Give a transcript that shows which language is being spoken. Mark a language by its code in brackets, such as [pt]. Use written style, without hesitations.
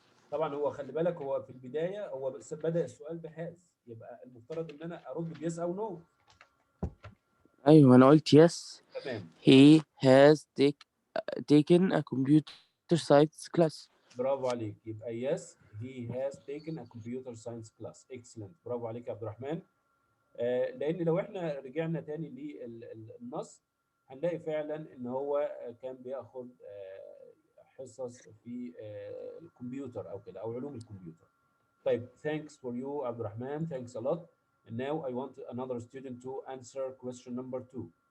[ar] طبعا هو خلي بالك هو في البداية هو بس بدأ السؤال بهاز، يبقى المفترض إن أنا أرد بيس أو نو. أيوة أنا قلت yes. تمام. [en] He has taken a computer science class. [ar] برافو عليك. [en] يبقى yes, he has taken a computer science class. Excellent. [ar] برافو عليك يا عبد الرحمن. لأن لو إحنا رجعنا تاني للنص هنلاقي فعلا إن هو كان بياخد حصص في الكمبيوتر أو كده أو علوم الكمبيوتر. [en] طيب thanks for you عبد الرحمن. Thanks a lot. And now I want another student to answer question number 2.